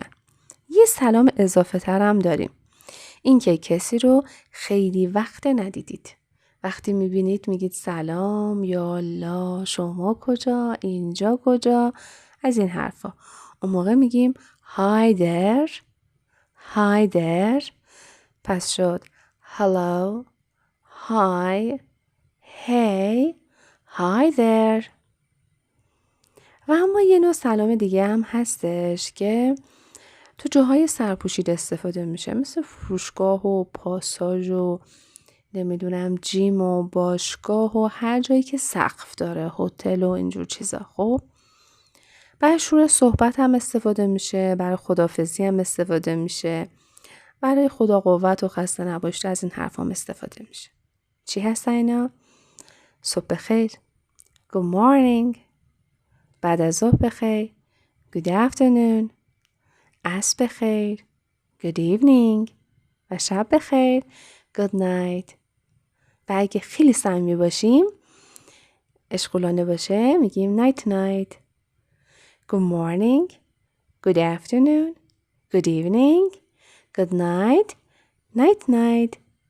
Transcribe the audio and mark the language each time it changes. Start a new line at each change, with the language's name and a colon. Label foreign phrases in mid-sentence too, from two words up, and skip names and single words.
Persian: یه سلام اضافه تر هم داریم. این که کسی رو خیلی وقت ندیدید. وقتی میبینید میگید سلام، یا الله، شما کجا، اینجا کجا، از این حرفا. اون موقع میگیم
English: hi there.
Persian: پس شد
English: hello, hi, hey, hi there.
Persian: و اما یه نوع سلام دیگه هم هستش که تو جاهای سرپوشیده استفاده میشه، مثل فروشگاه و پاساژ و نمیدونم جیم و باشگاه و هر جایی که سقف داره، هتل و اینجور چیزا. خب برای شروع صحبت هم استفاده میشه، برای خداحافظی هم استفاده میشه، برای خدا قوت و خسته نباشید از این حرف هم استفاده میشه. چی هست اینا؟ صبح بخیر،
English: good morning،
Persian: بعد از ظهر بخیر،
English: good afternoon،
Persian: عصر بخیر،
English: good evening،
Persian: و شب بخیر،
English: good night.
Persian: و اگه خیلی صمیمی باشیم، اشغولانه باشه، میگیم
English: night night. good morning، good afternoon، good evening، good night، night night.